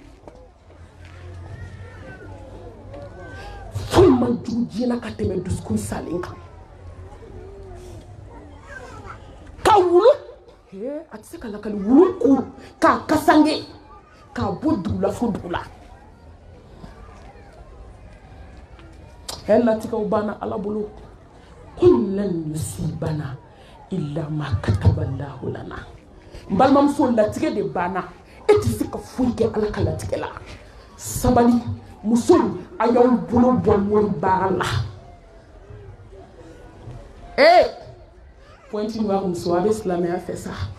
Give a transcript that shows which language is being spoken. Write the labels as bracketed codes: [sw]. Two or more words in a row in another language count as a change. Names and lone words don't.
[bm] Foyi man jugu diɲɛ na ka tɛmɛ dusukun salen kan. Ka wulu, a tɛ se ka lakali wulu ko k'a kasange, k'a bɔ dugu la fo dugu la. Latigɛw banna Ala bolo. [ar] Qul lan yusibana illa ma kataballahu lana. [bm] N balimamuso, latigɛ de banna. E tɛ se ka foyi kɛ Ala ka latigɛ la. Sabali, musow, a y'aw bolo bɔ mɔri baara la. Pointe noire muso, a bɛ silamɛya fɛ sa.